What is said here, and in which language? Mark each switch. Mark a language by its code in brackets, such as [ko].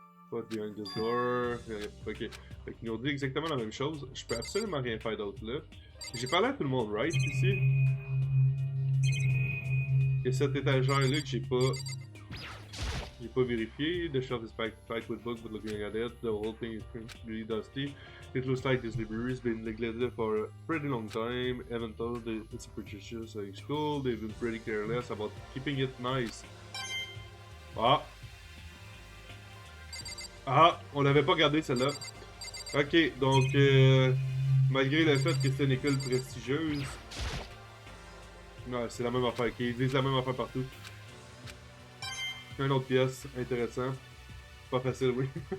[en] What behind this door? [fr] Ok. Fait qu'il nous dit exactement la même chose. Je peux absolument rien faire d'autre là. J'ai parlé à tout le monde, right, ici? Il y a cette étagère-là que j'ai pas vérifié. [en] The shelf is packed with books, but looking at it, the whole thing is really dusty. It looks like this library has been neglected for a pretty long time. Even though it's a prestigious school, they've been pretty careless about keeping it nice. Ah! Ah! [fr] On l'avait pas gardé celle-là. Ok, donc malgré le fait que c'est une école prestigieuse, non, c'est la même affaire. Ok, ils disent la même affaire partout. Une autre pièce, intéressant. Pas facile, oui.